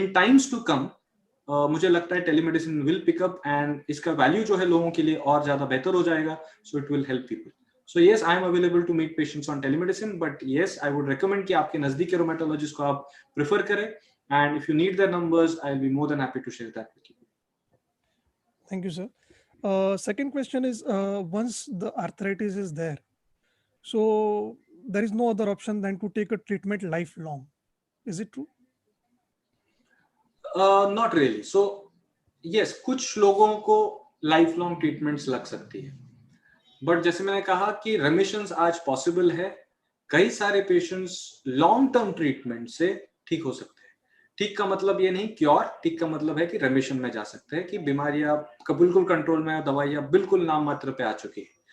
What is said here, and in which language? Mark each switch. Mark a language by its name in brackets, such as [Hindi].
[English] in times to come [Hindi] मुझे लगता है टेलीमेडिसिन विल पिकअप, एंड इसका वैल्यू जो है लोगों के लिए और ज्यादा बेहतर हो जाएगा। [English] So it will help people. So yes, I am available to meet patients on telemedicine, but yes, I would recommend [Hindi] कि आपके नजदीक के रोमेटोलॉजिस्ट को आप प्रेफर करें, [English] And if you need their numbers, I will be more than happy to share that with you. Thank you, sir. Second question is, once the arthritis is there, so there is no other option than to take a treatment lifelong. Is it true? Not really. [Hindi] So yes, कुछ लोगों को life long treatments लग सकती है, but जैसे मैंने कहा कि रेमिशंस आज पॉसिबल है. कई सारे पेशेंट्स लॉन्ग टर्म ट्रीटमेंट से ठीक हो सकते हैं. ठीक का मतलब ये नहीं क्योर, ठीक का मतलब है कि रेमिशन में जा सकते हैं, कि बीमारियां बिल्कुल कंट्रोल में है, दवाइयां बिल्कुल नाम मात्र पे आ चुकी है.